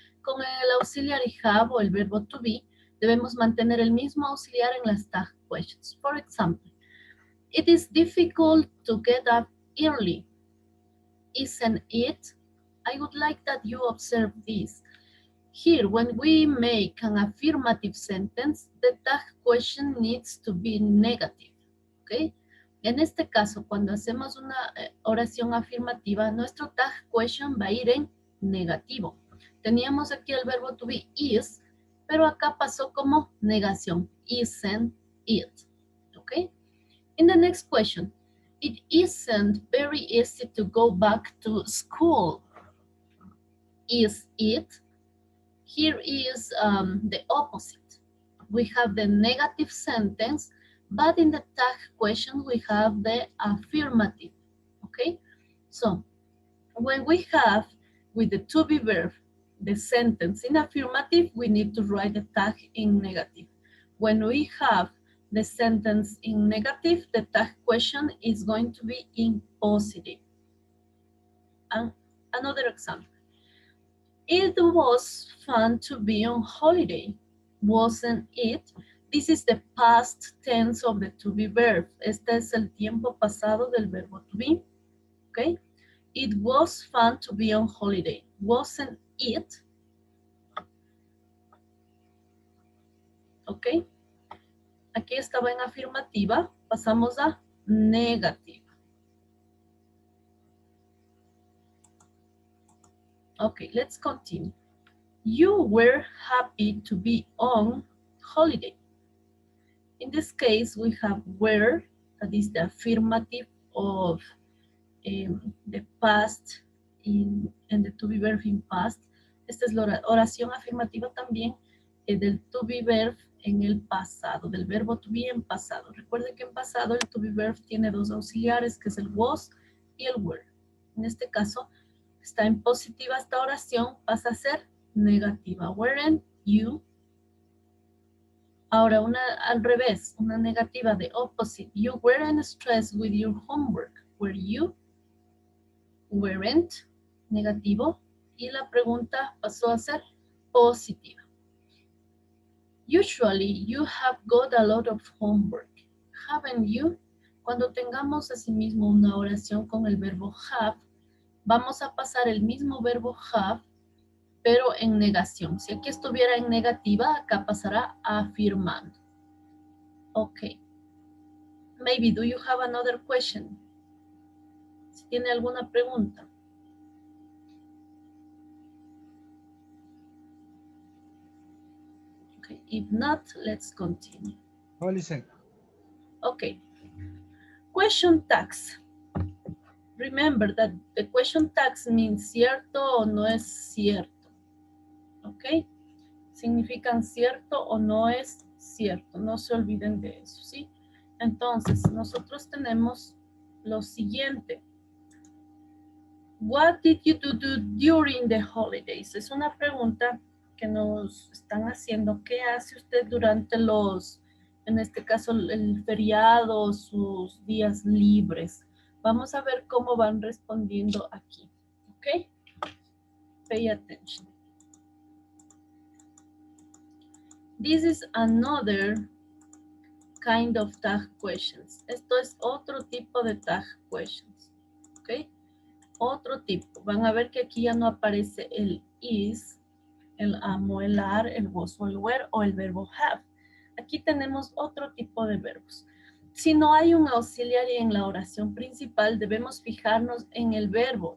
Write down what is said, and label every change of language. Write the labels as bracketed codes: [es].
[es] Con el auxiliar have o el verbo to be, debemos mantener el mismo auxiliar en las tag questions. [en] For example, it is difficult to get up early, isn't it? I would like that you observe this. Here, when we make an affirmative sentence, the tag question needs to be negative, ¿ok? [es] En este caso, cuando hacemos una oración afirmativa, nuestro tag question va a ir en negativo. Teníamos aquí el verbo to be is, pero acá pasó como negación, [en] isn't it, [es] ¿ok? [en] In the next question, it isn't very easy to go back to school. Is it? Here is the opposite. We have the negative sentence, but in the tag question, we have the affirmative, okay? So, when we have with the to be verb, the sentence in affirmative, we need to write the tag in negative. When we have the sentence in negative, the tag question is going to be in positive. And another example. It was fun to be on holiday, wasn't it? This is the past tense of the to be verb. [es] Este es el tiempo pasado del verbo to be, okay? [en] It was fun to be on holiday, wasn't it? Okay? [es] Aquí estaba en afirmativa, pasamos a negativa. [en] Okay, let's continue. You were happy to be on holiday. In this case, we have were, that is the affirmative of the past and the to be verb in past. [es] Esta es la oración afirmativa también del to be verb en el pasado, del verbo to be en pasado. Recuerden que en pasado el to be verb tiene dos auxiliares, que es el was y el were. En este caso, está en positiva esta oración, pasa a ser negativa. [en] Weren't you? [es] Ahora, una al revés, una negativa de opposite. [en] You weren't stressed with your homework. Were you? Weren't, [es] negativo. Y la pregunta pasó a ser positiva. [en] Usually, you have got a lot of homework. Haven't you? [es] Cuando tengamos asimismo una oración con el verbo have, vamos a pasar el mismo verbo have, pero en negación. Si aquí estuviera en negativa, acá pasará afirmando. Ok. [en] Maybe, do you have another question? [es] Si tiene alguna pregunta. [en] Okay. If not, let's continue. No, listen. Okay. Question tags. Remember that the question tags means [es] cierto o no es cierto. [en] ¿Ok? [es] Significan cierto o no es cierto. No se olviden de eso, ¿sí? Entonces, nosotros tenemos lo siguiente. [en] What did you do during the holidays? [es] Es una pregunta que nos están haciendo. ¿Qué hace usted durante los, en este caso, el feriado, sus días libres? Vamos a ver cómo van respondiendo aquí. [en] ¿Ok? Pay attention. This is another kind of tag questions. [es] Esto es otro tipo de tag questions. ¿Ok? Otro tipo. Van a ver que aquí ya no aparece el is, el am o el are, el was o el were o el verbo have. Aquí tenemos otro tipo de verbos. Si no hay un auxiliar en la oración principal, debemos fijarnos en el verbo.